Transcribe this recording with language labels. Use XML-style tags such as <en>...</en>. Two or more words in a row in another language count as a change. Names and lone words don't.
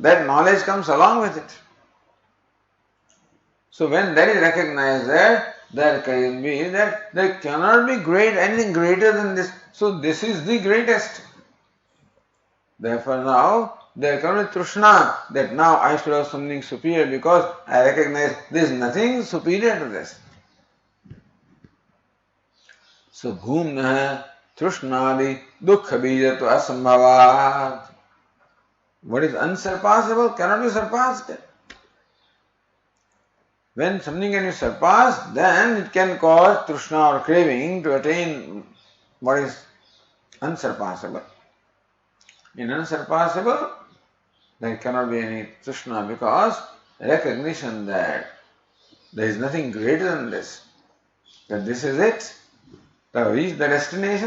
<en>That knowledge comes along with it. So when that is recognized that there can be that there cannot be anything greater than this. So this is the greatest. Therefore now there cannot be trishna that now I should have something superior because I recognize there is nothing superior to this.</en> <sa>So bhumna trishnadi dukkha bijatva asambhavat.</sa> <en>What is unsurpassable cannot be surpassed. When something can be surpassed, then it can cause trishna or craving to attain what is unsurpassable. In unsurpassable, there cannot be any trishna because recognition that there is nothing greater than this, that this is it, to reach the destination.</en>